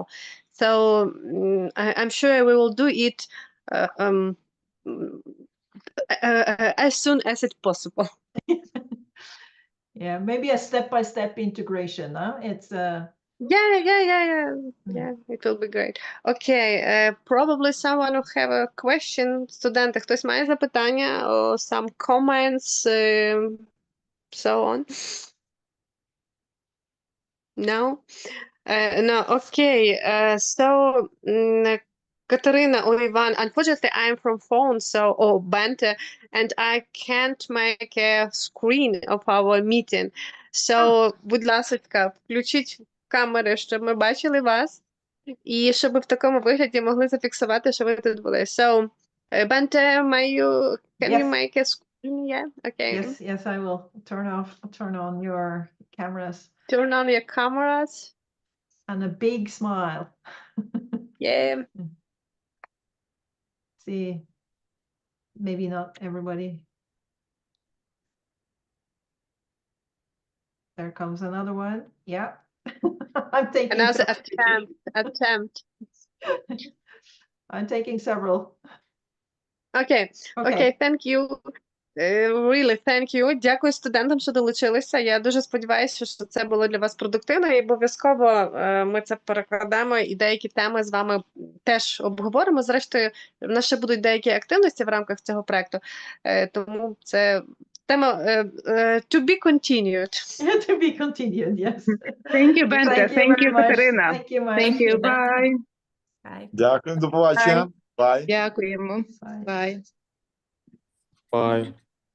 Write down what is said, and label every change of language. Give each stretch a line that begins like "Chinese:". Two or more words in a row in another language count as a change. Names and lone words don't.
English: So I'm sure we will do it as soon as it's possible. Yeah, maybe a step-by-step integration, huh? It's Yeah, it will be great. Okay, probably someone will have a question.
Ukrainian: Студенти, хтось має запитання
English: or some comments, so on? No? No, okay. So, Katerina or Ivan, unfortunately, I'm from phone, or Bente, and I can't make a screen of our meeting. So,
Ukrainian: будь ласка, включіть камери, щоб ми бачили вас, і щоб в такому вигляді могли зафіксувати, що ви тут були.
English: So, Bente, can you make a screen? Yeah, okay. Yes, I will turn on your cameras. Turn on your cameras. And a big smile. Yeah. See, maybe not everybody. There comes another one. Yeah. I'm taking Another attempt. I'm taking several. Okay, thank you. Really, thank you.
Ukrainian: Дякую студентам, що долучилися. Я дуже сподіваюся, що це було для вас продуктивно, і обов'язково ми це перекладемо і деякі теми з вами теж обговоримо. Зрештою, в нас ще будуть деякі активності в рамках цього проекту, тому це тема
English: to be continued. To be continued, yes. Thank you, Bente. Thank you, Katerina. Thank you, Thank you. Bye.
Ukrainian: Дякую, до побачення. Bye. Дякуємо.
English: Bye. Bye. Bye.